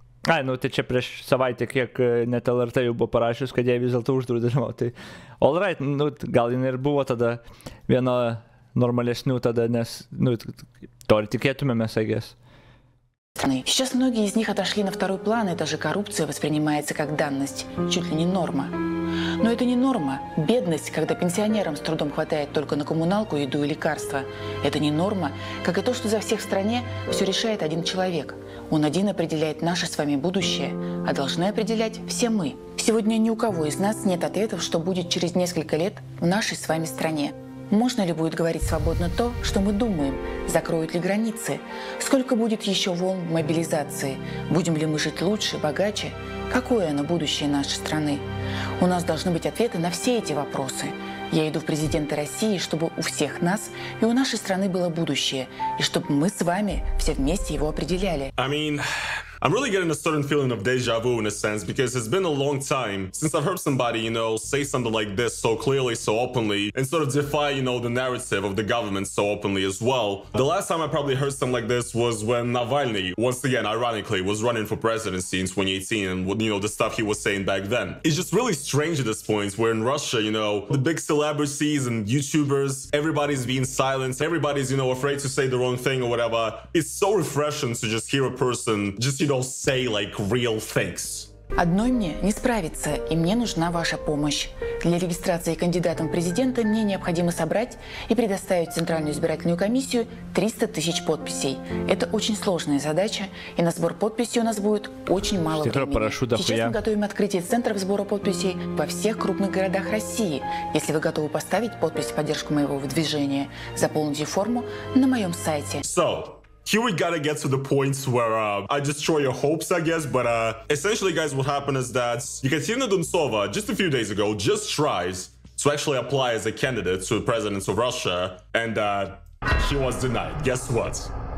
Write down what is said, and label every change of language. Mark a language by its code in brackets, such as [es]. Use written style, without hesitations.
[lt] Ai, nu tai čia prieš savaitę, kiek net LRT jau buvo parašius, kad jie vis dėlto uždraudė dalyvauti. Tai [en] all right, [lt] nu gal jin ir buvo tada viena normalesnių tada, nes, nu, to ir tikėtumėmės, [en] I guess. [ru] Сейчас многие из них отошли на второй план, и даже коррупция воспринимается как данность, чуть ли не норма. Но это не норма. Бедность, когда пенсионерам с трудом хватает только на коммуналку, еду и лекарства. Это не норма, как и то, что за всех в стране все решает один человек. Он один определяет наше с вами будущее, а должны определять все мы. Сегодня ни у кого из нас нет ответов, что будет через несколько лет в нашей с вами стране. Можно ли будет говорить свободно то, что мы думаем? Закроют ли границы? Сколько будет еще волн мобилизации? Будем ли мы жить лучше, богаче? Какое оно будущее нашей страны? У нас должны быть ответы на все эти вопросы. Я иду в президенты России, чтобы у всех нас и у нашей страны было будущее, и чтобы мы с вами все вместе его определяли. [en] I'm really getting a certain feeling of deja vu in a sense, because it's been a long time since I've heard somebody, you know, say something like this so clearly, so openly, and sort of defy, you know, the narrative of the government so openly as well. The last time I probably heard something like this was when Navalny, once again, ironically, was running for presidency in 2018, and, you know, the stuff he was saying back then. It's just really strange at this point, where in Russia, you know, the big celebrities and YouTubers, everybody's being silenced, everybody's, you know, afraid to say the wrong thing or whatever. It's so refreshing to just hear a person just, you know, say like real things. [ru] Одной мне не справиться, и мне нужна ваша помощь. Для регистрации кандидатом в президенты мне необходимо собрать и предоставить в Центральную избирательную комиссию 300 тысяч подписей. Это очень сложная задача, и на сбор подписей у нас будет очень мало времени. Сейчас мы готовим открытие центров сбора подписей во всех крупных городах России. Если вы готовы поставить подпись в поддержку моего выдвижения, заполните форму на моем сайте. [en] Here we gotta get to the points where I destroy your hopes, I guess, but essentially, guys, what happened is that Ekaterina Duntsova, just a few days ago, just tries to actually apply as a candidate to the president of Russia, and she was denied. Guess what?